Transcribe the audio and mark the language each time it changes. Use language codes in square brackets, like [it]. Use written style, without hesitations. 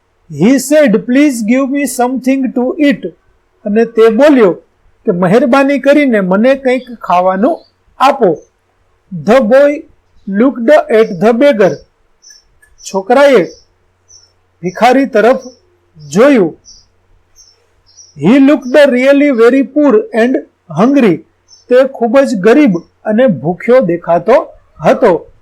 [en] He said, please give me something to eat. [gu] અને તે બોલ્યો કે મહેરબાની કરીને મને કંઈક ખાવાનું આપો. [en] The boy looked at the beggar. [gu] છોકરાએ ભિખારી તરફ જોયું. [en] He looked really very poor and hungry. [gu] તે ખૂબ જ ગરીબ અને ભૂખ્યો દેખાતો હતો.